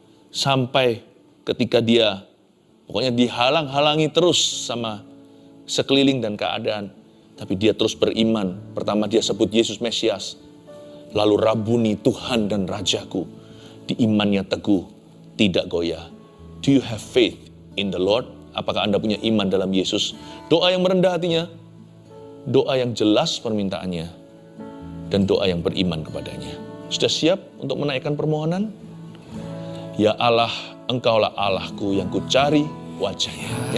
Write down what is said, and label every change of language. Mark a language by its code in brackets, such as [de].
[id] Sampai ketika dia pokoknya dihalang-halangi terus sama sekeliling dan keadaan. Tapi dia terus beriman. Pertama dia sebut Yesus Mesias. Lalu Rabuni, Tuhan dan Rajaku. Di imannya teguh, tidak goyah. [en] Do you have faith in the Lord? [id] Apakah Anda punya iman dalam Yesus? Doa yang merendah hatinya, doa yang jelas permintaannya, dan doa yang beriman kepadanya. Sudah siap untuk menaikkan permohonan? Ya Allah, Engkaulah Allahku yang kucari wajahnya.